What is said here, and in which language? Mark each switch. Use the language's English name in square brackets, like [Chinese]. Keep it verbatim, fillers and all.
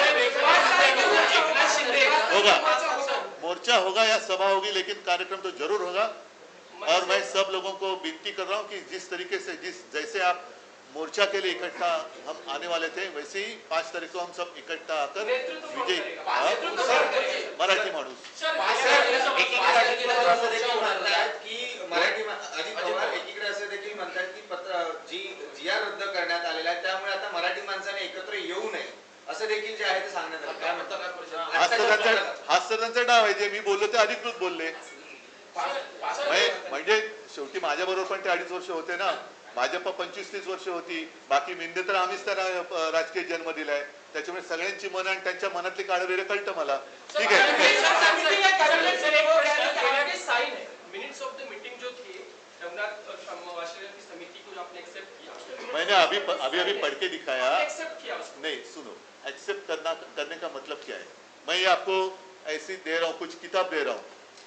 [Hindi] एकनाथ शिंदे होगा. होगा मोर्चा होगा या सभा होगी, लेकिन कार्यक्रम तो जरूर होगा. और मैं सब लोगों को विनती कर रहा हूँ कि जिस तरीके से जिस जैसे आप मोर्चा के लिए इकट्ठा हम आने वाले थे, वैसे ही पाँच तारीख को हम सब इकट्ठा आकर नेतृत्व कौन विजय करेगा? हाँ? नेतृत्व कौन करेगा? [Marathi] मराठी माणूस. एकीकडे असं देखील म्हणतात की मराठी मा- अजित पवार एकीकडे असे देखील म्हणतात की पत्र जी जी आर रद्द करण्यात आलेला आहे, त्यामुळे आता मराठी माणसाने एकत्र येऊ नये असं देखील जे आहे ते सांगण्यात आलं. काय म्हणतात? पत्रकार परिषद हाच तर त्यांचा हाच तर त्यांचा डाव आहे. जे मी बोललो ते अधिकृत बोलले. पाच- पाच- म्हणजे म्हणजे शेवटी माझ्याबरोबर पण ते अडीच वर्ष होते ना, भाजप पंचवीस तीस वर्ष होती, बाकी मेंढे तर आम्हीच तर अं, राजकीय जन्म दिलाय, त्याच्यामुळे सगळ्यांची मन आणि त्यांच्या मनातली काळवेरे कळतं मला. ठीक आहे, [Hindi] साइन है मिनट्स ऑफ द मीटिंग जो थी रघुनाथ और श्याम वाशरे की समिति को जो आपने एक्सेप्ट किया, मैंने अभी अभी अभी पढ़ के दिखाया. एक्सेप्ट किया उसको. नहीं सुनो, एक्सेप्ट करना करने का मतलब क्या है. मैं ये आपको ऐसी दे रहा हूँ, कुछ किताब दे रहा हूँ.